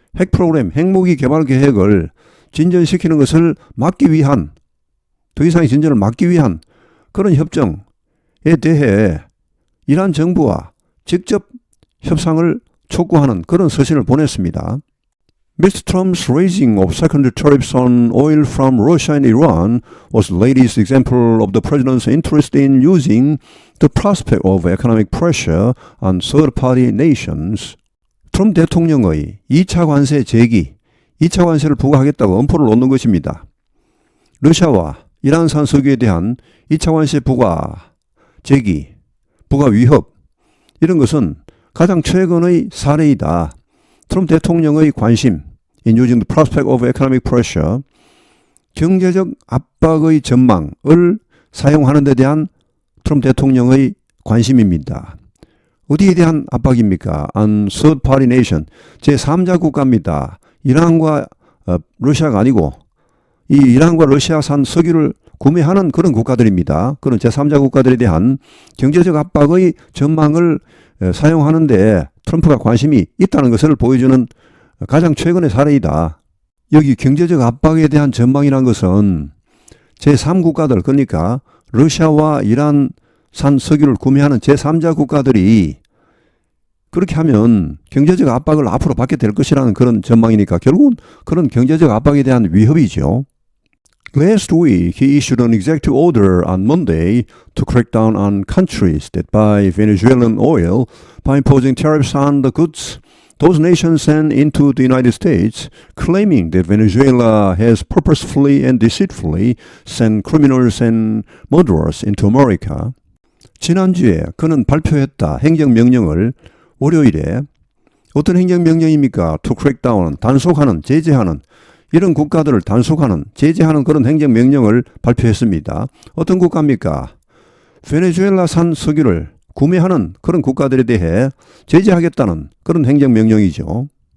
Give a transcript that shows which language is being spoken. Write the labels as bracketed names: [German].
[Korean] 핵 프로그램, 핵무기 개발 계획을 진전시키는 것을 막기 위한, 더 이상의 진전을 막기 위한 그런 협정에 대해 이란 정부와 직접 협상을 촉구하는 그런 서신을 보냈습니다. [English] Mr. Trump's raising of secondary tariffs on oil from Russia and Iran was the latest example of the president's interest in using the prospect of economic pressure on third-party nations. [Korean] 트럼프 대통령의 2차 관세 제기, 2차 관세를 부과하겠다고 엄포를 놓는 것입니다. 러시아와 이란산 석유에 대한 2차 관세 부과 제기, 부과 위협, 이런 것은 가장 최근의 사례이다. 트럼프 대통령의 관심, [English] in using the prospect of economic pressure, [Korean] 경제적 압박의 전망을 사용하는 데 대한 트럼프 대통령의 관심입니다. 어디에 대한 압박입니까? [English] on third party nation, [Korean] 제3자 국가입니다. 이란과 러시아가 아니고 이 이란과 러시아산 석유를 구매하는 그런 국가들입니다. 그런 제3자 국가들에 대한 경제적 압박의 전망을 사용하는데 트럼프가 관심이 있다는 것을 보여주는 가장 최근의 사례이다. 여기 경제적 압박에 대한 전망이란 것은 제3국가들, 그러니까 러시아와 이란산 석유를 구매하는 제3자 국가들이 그렇게 하면 경제적 압박을 앞으로 받게 될 것이라는 그런 전망이니까 결국은 그런 경제적 압박에 대한 위협이죠. [English] Last week, he issued an executive order on Monday to crack down on countries that buy Venezuelan oil by imposing tariffs on the goods those nations send into the United States, claiming that Venezuela has purposefully and deceitfully sent criminals and murderers into America. [Korean] 지난주에 그는 발표했다. 행정명령을 월요일에. 어떤 행정명령입니까? [English] To crack down, [Korean] 단속하는, 제재하는, 이런 국가들을 단속하는, 제재하는 그런 행정명령을 발표했습니다. 어떤 국가입니까? 베네수엘라산 석유를 구매하는 그런 국가들에 대해 제재하겠다는 그런 행정명령이죠.